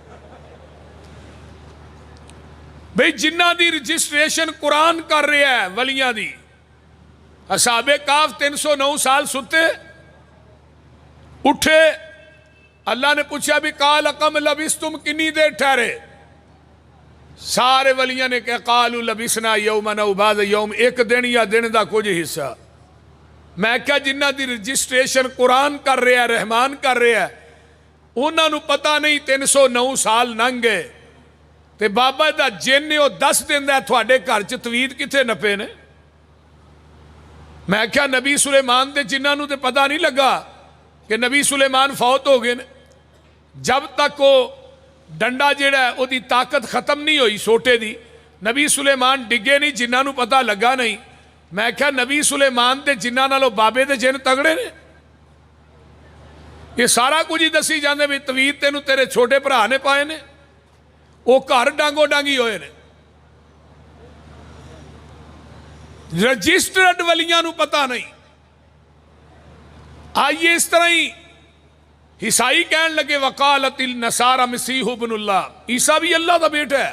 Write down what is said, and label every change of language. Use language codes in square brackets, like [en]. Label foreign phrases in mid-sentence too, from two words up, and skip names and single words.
[pa] بھئی جنہ دی رجسٹریشن قرآن کر رہے ہیں ولیاں دی. اصحاب کہف 309 سال ستے اٹھے، اللہ نے پوچھا بھی [ar] قال کم لبثتم، [pa] کنی دیر ٹھہرے؟ سارے ولیاں نے کہا [ar] قالوا لبثنا یوما او بعض یوم، [pa] ایک دن یا دن دا کچھ حصہ. میں کہا جنہ دی رجسٹریشن قرآن کر رہے ہیں، رحمان کر رہے ہیں، انہاں نو پتہ نہیں 309 سال لنگ گئے تے بابا دا جن نے وہ 10 دن دا تھوڑے گھر چ توید کتھے نپے نے. میں کہا نبی سلیمان دے جنہاں نو تے پتہ نہیں لگا کہ نبی سلیمان فوت ہو گئے نے. جب تک وہ ڈنڈا جیڑا ہے وہ دی طاقت ختم نہیں ہوئی سوٹے دی، نبی سلیمان ڈگے نہیں، جنہاں نو پتہ لگا نہیں. میں کہا نبی سلیمان دے جنہاں نالو بابے دے جن تگڑے نے. یہ سارا کچھ ہی دسی جاندے بھی توید تینو تیرے چھوٹے بھرا نے پائے نے، وہ گھر ڈانگو ڈانگی ہوئے نے. رجسٹرڈ ولیاں نو پتہ نہیں. [ur] آئیے اس طرح ہی عیسائی کہنے لگے [ar] وقالت النصارى مسیح ابن اللہ، [ur] عیسیٰ بھی اللہ کا بیٹا ہے.